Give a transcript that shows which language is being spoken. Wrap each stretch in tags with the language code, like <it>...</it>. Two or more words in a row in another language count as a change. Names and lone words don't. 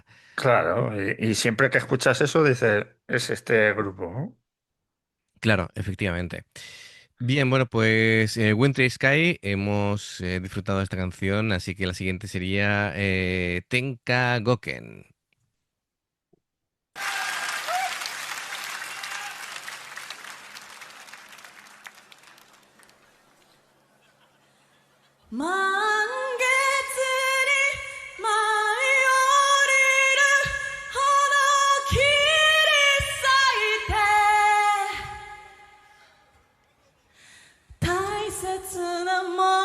<es>Claro, y siempre que escuchas eso dices, es este grupo, ¿no? Claro, efectivamente. Bien, bueno, pues Wintry Sky, hemos disfrutado de esta canción, así que la siguiente sería Tenka Goken.</es> <ja>満月に舞い降りる花切り裂いて大切なも</ja>